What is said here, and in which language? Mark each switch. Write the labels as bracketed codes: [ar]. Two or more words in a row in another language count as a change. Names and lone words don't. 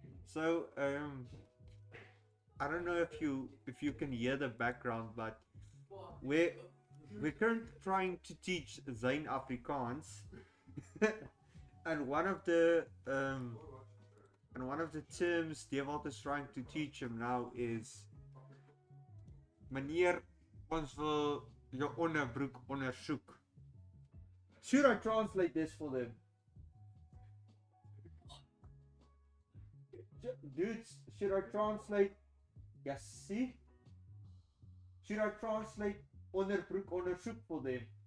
[en] So I don't know if you can hear the background, but we're currently trying to teach Zain Afrikaans, and one of the terms Dewald is trying to teach him now is [af] meneer, ons wil jou onderbroek ondersoek. [en] Should I translate this for them? Dudes, should I translate? Yes, see? Should I translate [af] onderbroek ondersoek [en] for them?